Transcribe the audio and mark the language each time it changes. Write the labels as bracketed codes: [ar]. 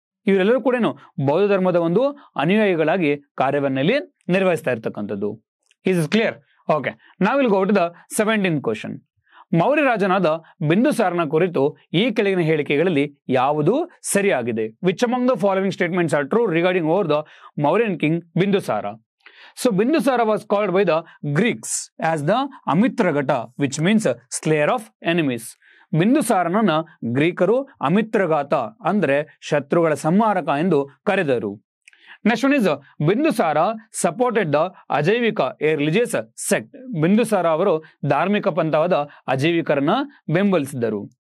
[kn] ಇವರೆಲ್ಲರೂ ಕೂಡ ಬೌದ್ಧ ಧರ್ಮದ ಒಂದು ಅನುಯಾಯಿಗಳಾಗಿ ಕಾರ್ಯವನ್ನಲ್ಲಿ ನಿರ್ವಹಿಸ್ತಾ ಇರ್ತಕ್ಕಂಥದ್ದು. [en] Is clear? [kn] ಓಕೆ, ನಾವ್ ಇಲ್ಲಿ [en] Go to the 17th question. [kn] Maurya ರಾಜನಾದ ಬಿಂದುಸಾರನ ಕುರಿತು ಈ ಕೆಳಗಿನ ಹೇಳಿಕೆಗಳಲ್ಲಿ ಯಾವುದು ಸರಿಯಾಗಿದೆ? [en] Which among the following statements are true regarding over the Mauryan king Bindusara? So Bindusara was called by the Greeks as the Amitragata, which means slayer of enemies. [kn] ಬಿಂದುಸಾರನನ್ನ ಗ್ರೀಕರು Amitraghata ಅಂದ್ರೆ ಶತ್ರುಗಳ ಸಂಹಾರಕ ಎಂದು ಕರೆದರು. [en] Next one is Bindusara supported the Ajivika, a religious sect. [kn] Bindusara ಅವರು ಧಾರ್ಮಿಕ ಪಂಥವಾದ ಅಜೈವಿಕರನ್ನ ಬೆಂಬಲಿಸಿದರು.